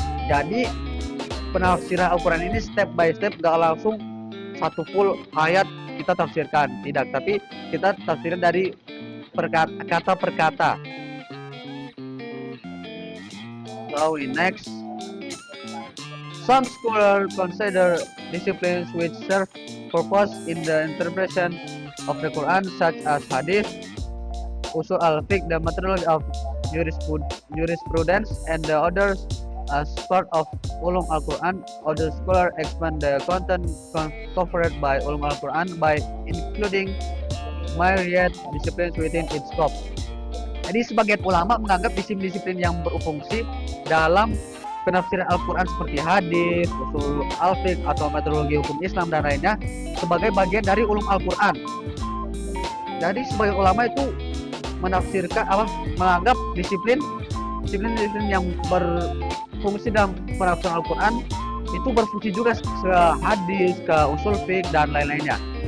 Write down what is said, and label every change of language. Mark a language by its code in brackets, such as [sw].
[id] Jadi penafsiran Al-Quran ini [en] step by step, [id] gak langsung satu full ayat kita tafsirkan, tidak, tapi kita tafsirkan dari kata per kata. [en] So next, some scholars consider disciplines which serve purpose in the interpretation of the Quran, such as hadith, usul al-fiqh, the methodology of jurisprudence, and the others as part of ulum al-Quran. Other scholars expand the content covered by ulum al-Quran by including myriad disciplines within its scope. [id] Jadi sebagian ulama menganggap disiplin-disiplin yang berfungsi dalam penafsiran Al-Quran seperti hadis, usul al-fiqh atau metodologi hukum Islam dan lainnya sebagai bagian dari ulum Al-Quran. Jadi sebagian ulama itu menafsirkan menganggap disiplin yang berfungsi dalam penafsiran Al-Quran itu berfungsi juga ke hadis, ke usul fiqh dan lain-lainnya.